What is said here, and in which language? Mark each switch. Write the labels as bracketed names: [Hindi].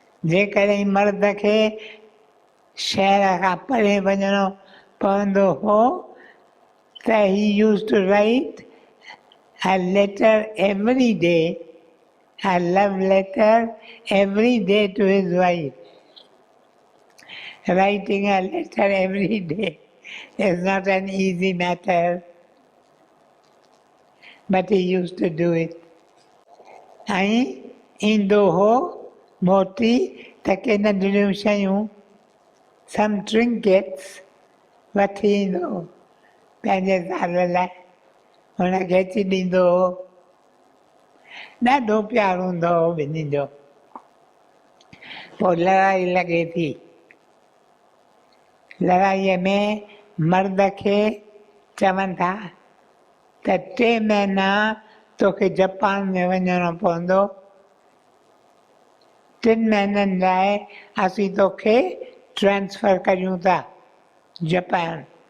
[Sindhi] जेकॾहिं मर्द खे शहर खां परे वञिणो पवंदो हो त [English] He used to write a letter every day, a love letter every day to his wife. Writing a letter every day is not an easy matter, but he used to do it. [Sindhi] ऐं ईंदो हो मोटी त के नंढड़ियूं शयूं, [English] some trinkets [Sindhi] वठी ईंदो हो पंहिंजे ज़ाल लाइ, हुनखे अची ॾींदो हो। ॾाढो प्यारु हूंदो हो ॿिन्ही जो। पोइ लड़ाई लॻे थी, लड़ाईअ में मर्द खे चवनि था त 3 महीना तोखे जापान में वञिणो पवंदो, 3 महीननि लाइ असीं तोखे ट्रांसफर करियूं था जापान।